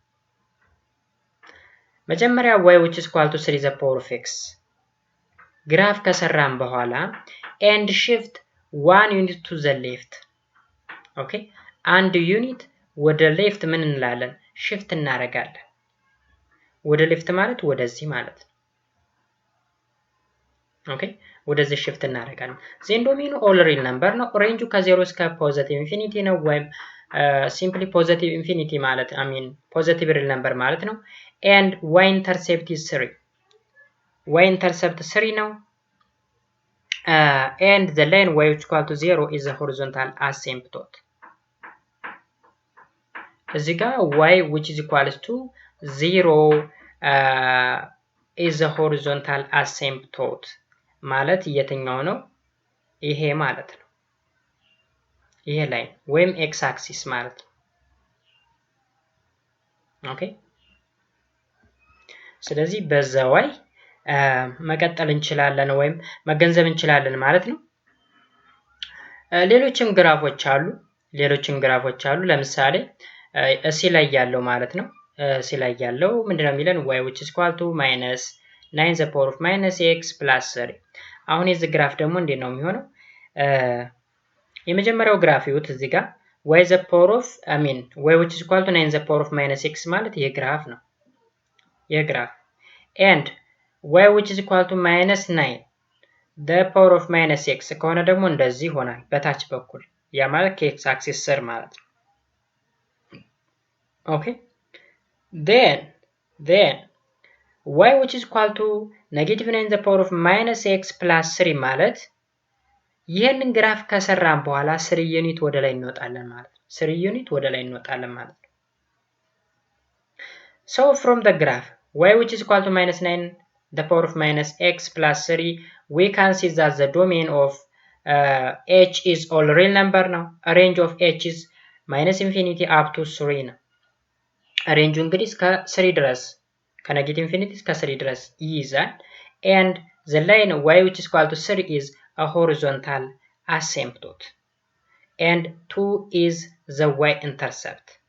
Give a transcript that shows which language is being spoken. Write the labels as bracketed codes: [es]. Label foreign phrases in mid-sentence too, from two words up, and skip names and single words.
[en] መጀመሪያ y which is equal to 3 the power of x [am] ግራፍ ከሰራን በኋላ [en] and shift 1 unit to the left okay and unit ወደ left [am] ምን እንላለን [en] shift [am] እናረጋለን ወደ [en] left [am] ማለት ወደዚህ ማለት ነው [en] okay ወደዚህ shift እናረጋለን ዜን ዶሜኑ all real number [am] ነው ሬንጁ ከ0 እስከ [en] positive infinity [am] ነው ወይም [en] simply positive infinity ማለት I mean positive real number [am] ማለት ነው [en] and y intercept is 3 y intercept 3 ነው and the line y which equal to 0 is the horizontal asymptote [am] እዚህ ጋር [en] y which is equal to 0 is the horizontal asymptote [am] ማለት የትኛው ነው ይሄ ማለት ነው ይሄ ላይን ወይም [en] x axis [am] ማለት ነው ኦኬ ስለዚህ በዛው መቀጠል እንችላለን ወይም መገንዘብ እንችላለን ማለት ነው ሌሎችም ግራፎች አሉ ለምሳሌ እሲ ላይ ያለው ማለት ነው እሲ ላይ ያለው ምንድነው የሚለን [en] y which is equal to minus 9 the power of minus x plus 3 [am] አሁን የዚህ ግራፍ ደግሞ እንዴት ነው የሚሆነው የመጀመሪያው ግራፍ ይሁት እዚህ ጋር [en] y the power of I mean y which is equal to 9 the power of minus x [am] ማለት ይሄ ግራፍ ነው ይሄ ግራፍ [en] and y which is equal to minus 9 the power of minus x [am] ከሆነ ደግሞ እንደዚህ ይሆናል በታች በኩል ያ ማለት ከ [en] x axis [am] ስር ማለት ነው [en] okay then y which is equal to negative 9 the power of minus x plus 3 [am] ማለት ይሄንን ግራፍ ከሰራን በኋላ 3 ዩኒት ወደ ላይ እንወጣለን ማለት ነው 3 ዩኒት ወደ ላይ እንወጣለን ማለት ነው [en] so from the graph y which is equal to minus 9 the power of minus x plus 3 we can see that the domain of h is all real number now a range of h is minus infinity up to 3 [am] ነው ሬንጁ እንግዲህ እስከ 3 ድረስ ከኔጌቲቭ ኢንፊኒቲ እስከ 3 ድረስ ይይዛል [en] and the line y which is equal to 3 is a horizontal asymptote and 2 is the y intercept